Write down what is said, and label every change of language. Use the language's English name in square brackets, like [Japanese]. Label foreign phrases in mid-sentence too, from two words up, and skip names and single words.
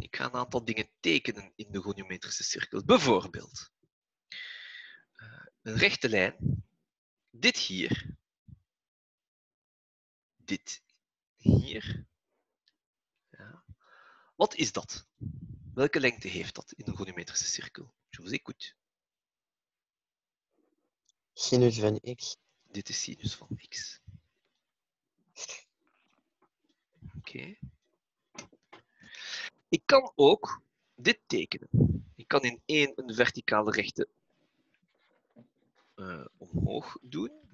[Dutch] Ik ga een aantal dingen tekenen in de goniometrische cirkel. Bijvoorbeeld een rechte lijn. Dit hier. Dit hier. Ja. Wat is dat? Welke lengte heeft dat in een goniometrische cirkel? [French] Je vous écoute. [Dutch] Sinus van x. Dit is sinus van x. Oké. Ik kan ook dit tekenen. Ik kan in een verticale rechte omhoog doen.